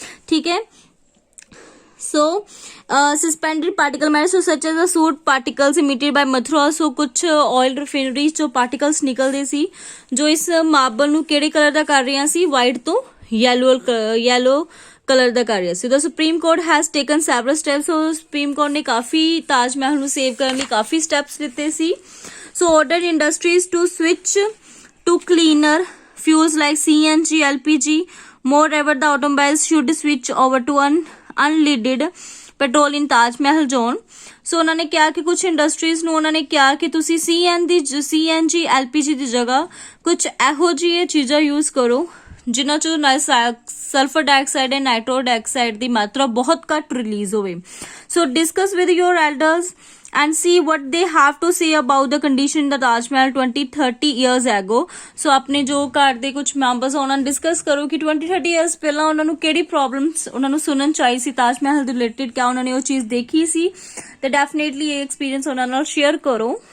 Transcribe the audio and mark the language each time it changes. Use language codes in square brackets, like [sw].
[pa] ਠੀਕ ਹੈ, ਸੋ [en] suspended particle matter so such as the soot particles emitted by Mathura, [pa] so ਕੁਛ oil refineries ਜੋ particles ਨਿਕਲਦੇ ਸੀ ਜੋ ਇਸ ਮਾਰਬਲ ਨੂੰ ਕਿਹੜੇ ਕਲਰ ਦਾ ਕਰ ਰਹੀਆਂ ਸੀ, ਵਾਈਟ ਤੋਂ yellow ਕਲਰ ਦਾ ਕਰ ਰਿਹਾ ਸੀ। [en] The Supreme Court has taken several steps, [pa] so Supreme Court ਨੇ ਕਾਫੀ ਤਾਜ ਮਹਿਲ ਨੂੰ ਸੇਵ ਕਰਨ ਲਈ ਕਾਫੀ ਸਟੈਪਸ ਲਿੱਤੇ ਸੀ। [en] So ordered industries to switch to cleaner fuels like CNG, LPG. Moreover, the automobiles should switch over to unleaded petrol in Taj Mahal zone. [pa] ਸੋ ਉਹਨਾਂ ਨੇ ਕਿਹਾ ਕਿ ਕੁਝ ਇੰਡਸਟਰੀਜ਼ ਨੂੰ ਉਹਨਾਂ ਨੇ ਕਿਹਾ ਕਿ ਤੁਸੀਂ CNG LPG ਦੀ ਜਗ੍ਹਾ ਕੁਝ ਇਹੋ ਜਿਹੀ ਚੀਜ਼ਾਂ ਯੂਜ਼ ਕਰੋ ਜਿਨ੍ਹਾਂ ਚੋਂ ਸਲਫਰ ਡਾਈਆਕਸਾਈਡ ਐਂਡ ਨਾਈਟ੍ਰਸ ਡਾਈਆਕਸਾਈਡ ਦੀ ਮਾਤਰਾ ਬਹੁਤ ਘੱਟ ਰਿਲੀਜ਼ ਹੋਵੇ। [en] So discuss with your elders and see what they have to say about the condition in the Taj Mahal 20-30 years ago. [pa] So ਆਪਣੇ ਜੋ ਘਰ ਦੇ ਕੁਝ ਮੈਂਬਰਸ ਉਹਨਾਂ ਨਾਲ ਡਿਸਕਸ ਕਰੋ ਕਿ 20-30 years ਪਹਿਲਾਂ ਉਹਨਾਂ ਨੂੰ ਕਿਹੜੀ ਪ੍ਰੋਬਲਮਸ ਉਹਨਾਂ ਨੂੰ ਸੁਣਨ ਚਾਹੀ ਸੀ ਤਾਜ ਮਹਿਲ ਦੇ ਰਿਲੇਟਡ, ਕਿਆ ਉਹਨਾਂ ਨੇ ਉਹ ਚੀਜ਼ ਦੇਖੀ ਸੀ, ਤੇ ਡੈਫੀਨੇਟਲੀ ਇਹ ਐਕਸਪੀਰੀਅੰਸ ਉਹਨਾਂ ਨਾਲ ਸ਼ੇਅਰ ਕਰੋ।